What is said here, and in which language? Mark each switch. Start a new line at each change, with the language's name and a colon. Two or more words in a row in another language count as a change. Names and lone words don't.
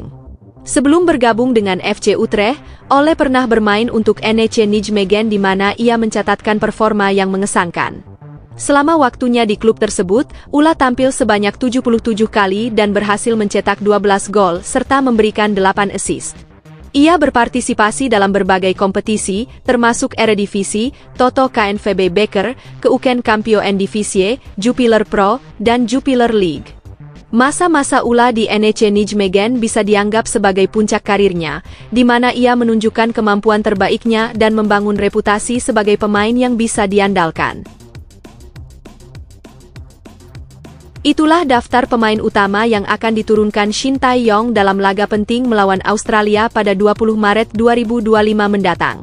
Indonesian: Sebelum bergabung dengan FC Utrecht, Ole pernah bermain untuk NEC Nijmegen di mana ia mencatatkan performa yang mengesankan. Selama waktunya di klub tersebut, Ula tampil sebanyak 77 kali dan berhasil mencetak 12 gol serta memberikan 8 assist. Ia berpartisipasi dalam berbagai kompetisi, termasuk Eredivisie, Toto KNVB Beker, Keuken Kampioen Divisie, Jupiler Pro, dan Jupiler League. Masa-masa Ula di NEC Nijmegen bisa dianggap sebagai puncak karirnya, di mana ia menunjukkan kemampuan terbaiknya dan membangun reputasi sebagai pemain yang bisa diandalkan. Itulah daftar pemain utama yang akan diturunkan Shin Tae-yong dalam laga penting melawan Australia pada 20 Maret 2025 mendatang.